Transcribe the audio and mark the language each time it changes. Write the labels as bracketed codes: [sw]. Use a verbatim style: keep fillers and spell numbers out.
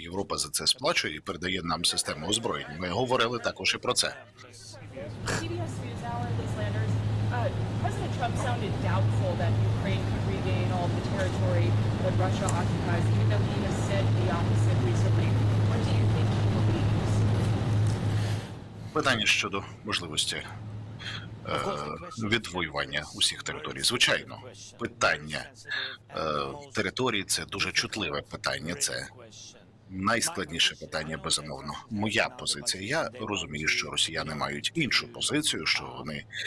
[uk] Європа за це сплачує і передає нам систему озброєнь. Ми говорили також і про це. [en] C B S News Hour, Liz Landers. Uh, President Trump sounded doubtful that Ukraine could regain all of the territory that Russia occupies, even though he has said the opposite recently. What do you think he believes? [uk] Питання щодо можливості е, відвоювання усіх територій. Звичайно, питання е, території це дуже чутливе питання. Це найскладніше питання, безумовно. Моя позиція. Я розумію, що росіяни мають іншу позицію, що вони